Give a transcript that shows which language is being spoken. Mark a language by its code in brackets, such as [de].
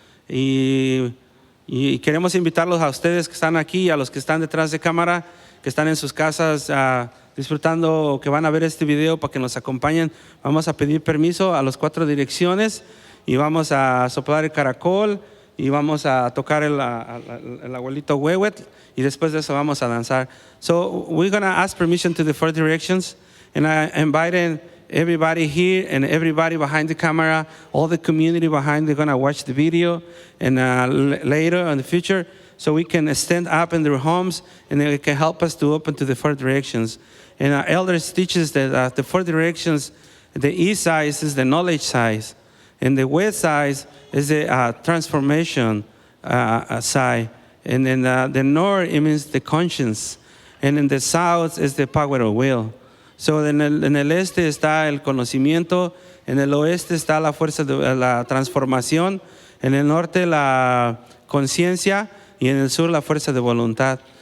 [es] Y queremos invitarlos a ustedes que están aquí, a los que están detrás de cámara, que están en sus casas disfrutando, que van a ver este video, para que nos acompañen. Vamos a pedir permiso a las 4 direcciones y vamos a soplar el caracol y vamos a tocar el abuelito huehuetl, y después de eso vamos a danzar. [en] So we're going to ask permission to the 4 directions, and I invite everybody here and everybody behind the camera, all the community behind, they're going to watch the video, and later in the future, so we can stand up in their homes and they can help us to open to the 4 directions. And our elders teach us that the 4 directions, the east side is the knowledge side, and the west side is the transformation side, and then the north, it means the conscience, and in the south is the power of will. [es] So en el este está el conocimiento, en el oeste está la fuerza de la transformación, en el norte la conciencia, y en el sur la fuerza de voluntad.